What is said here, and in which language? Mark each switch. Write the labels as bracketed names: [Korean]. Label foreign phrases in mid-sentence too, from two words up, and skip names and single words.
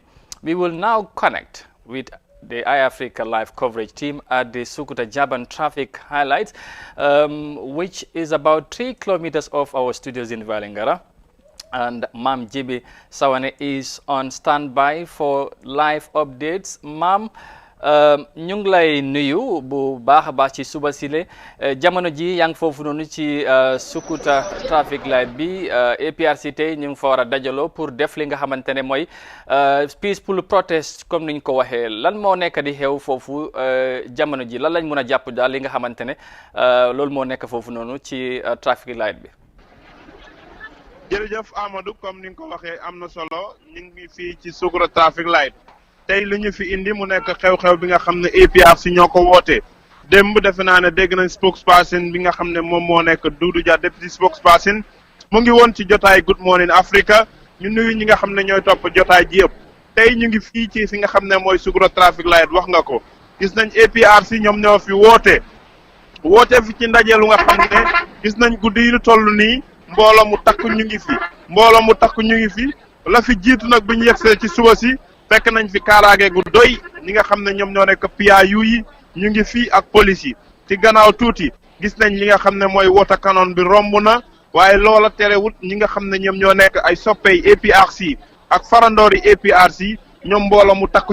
[English] We will now connect with the iAfrica live coverage team at the Sukuta-Jabang traffic highlights, which is about 3 kilometers off our studios in Vallingara. And Mam Jibi Sawane is on standby for live updates. [Wolof] Mam, ñu ngi lay nuyu bu baax a baax ci suba sile jamono ji yaa ngi foofu noonu ci Sukuta [English] traffic light [Wolof] bi APRC tey ñu ngi fa war a dajaloo pour def li nga xamante ne mooy [English] peaceful protest [Wolof] comme niñ ko waxee. Lan moo nekk di xew foofu jamono ji, lan lañ mën a jàpp daal li nga xamante ne loolu moo nekk foofu noonu ci [English] traffic light [Wolof] bi. jërëjëf Amadou, comme ni nga ko waxee am na solo, ñu ngi fii ci Sukuta [English] traffic light. [Wolof] tey li ñu fi indi mu nekk xew-xew bi nga xam ne APRC ñoo ko woote. démb defe naa ne dégg nañ spokesperson bi nga xam ne moom moo nekk Doudou Dia, [English] deputy spokesperson [Wolof] mu ngi woon ci jotaay Good Morning Africa. ñu nuyu ñi nga xam ne ñooy topp jotaay ji yëpp. tey ñu ngi fii ci fi nga xam ne mooy Sukuta [English] traffic light, [Wolof] wax nga ko. gis nañ APRC ñoom ñoo fi woote fi ci ndaje lu nga xam ne gis nañ guddi yi ñu toll nii mbooloo mu takk ñu ngi fi la fi jiitu nag bu ñu yegsee ci suba si fekk nañ fi kaaraange gu doy ñi nga xam ne ñoom ñoo nekk PIU yi ñu ngi fi ak police yi ci gannaaw tuuti gis nañ li nga xam ne mooy wota canon bi romb na waaye loola terewut ñi nga xam ne ñoom ñoo nekk ay soppey APRC ak farandoori APRC ñoom mbooloo mu takk